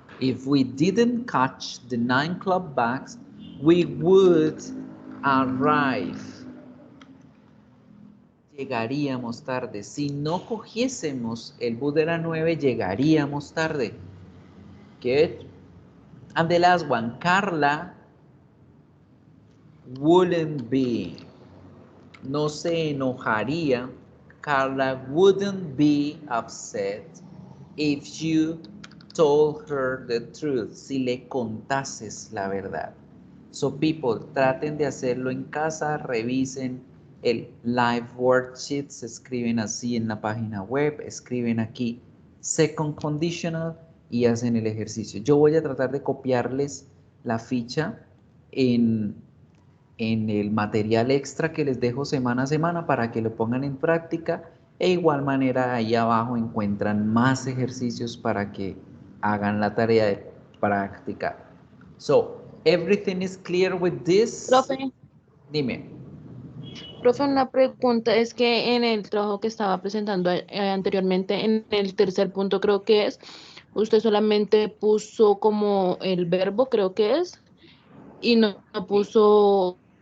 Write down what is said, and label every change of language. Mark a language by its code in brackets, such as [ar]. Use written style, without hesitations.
[en] If we didn't catch the 9 o'clock bus, we would arrive. [es] Llegaríamos tarde. Si no cogiésemos el bus de la 9, llegaríamos tarde. [en] Good. And the last one, Carla wouldn't be. [es] No se enojaría. [en] Carla wouldn't be upset if you told her the truth. [es] Si le contases la verdad. [en] So people, [es] traten de hacerlo en casa, revisen el live worksheet, se escriben así en la página web, escriben aquí second conditional y hacen el ejercicio. Yo voy a tratar de copiarles la ficha en el material extra que les dejo semana a semana para que lo pongan en práctica. E igual manera ahí abajo encuentran más ejercicios para que hagan la tarea de practicar. [en] So, everything is clear with this? [es] Profe, Dime. profe, una pregunta es que en el trabajo que estaba presentando anteriormente, en el tercer punto creo que es, usted solamente puso como el verbo, creo que es, y no puso